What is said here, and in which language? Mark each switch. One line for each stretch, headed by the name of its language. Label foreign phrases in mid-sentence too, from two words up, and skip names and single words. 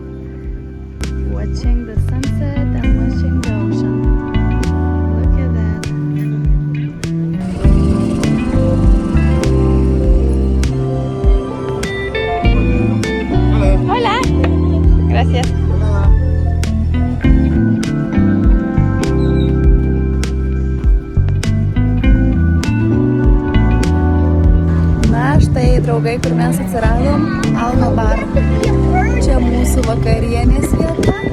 English: Watching the sunset and watching the ocean. Look at that. Hola. Gracias.
Lithuanian: Na, štai draugai, kur mes atsiradom, Alma Bar. Čia mūsų vakarienės vieta.